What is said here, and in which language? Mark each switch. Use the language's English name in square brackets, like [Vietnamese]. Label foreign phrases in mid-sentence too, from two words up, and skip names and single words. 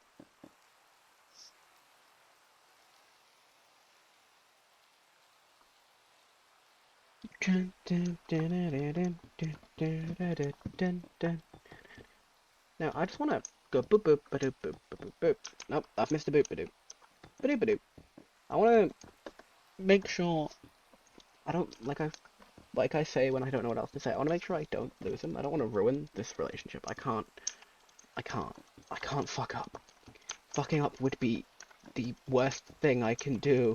[English] Now, I just want to go boop boop ba doop boop boop boop boop. Nope, I've missed a boop ba doop. Ba doop ba doop. I want to make sure I don't, like I say when I don't know what else to say, I want to make sure I don't lose him. I don't want to ruin this relationship. I can't fuck up. Fucking up would be the worst thing I can do.